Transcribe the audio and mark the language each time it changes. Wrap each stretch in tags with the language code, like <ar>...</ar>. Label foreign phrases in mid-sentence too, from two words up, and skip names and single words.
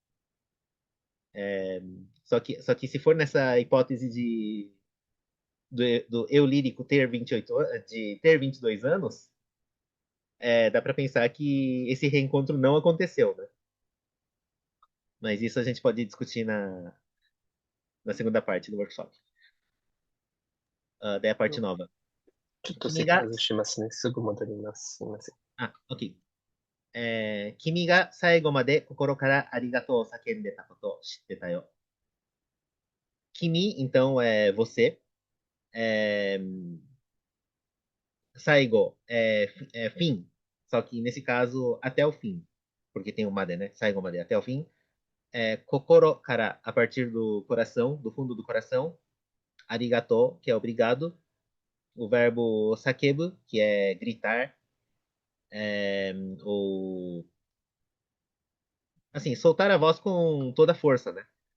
<pt>Só que se for nessa hipótese do eu lírico ter 28, de ter 22 anos, dá para pensar que esse reencontro não aconteceu, né? Mas isso a gente pode discutir na segunda parte do workshop. Daí a parte nova.</pt> <ja>ちょっと君が、席外しますね。すぐ戻ります。すいません。 OK。君が最後まで心からありがとうを叫んでたことを知ってたよ。君,</ja> <pt>então, é você. É, saigo é fim. Só que nesse caso, até o fim. Porque tem o made, né?</pt> <ja>最後まで,</ja> <pt>até o fim.</pt> <ja>心から,</ja> <pt>a partir do coração, do fundo do coração. Arigato, que é obrigado. O verbo sakebu, que é gritar. Ou assim, soltar a voz com toda a força, né?</pt>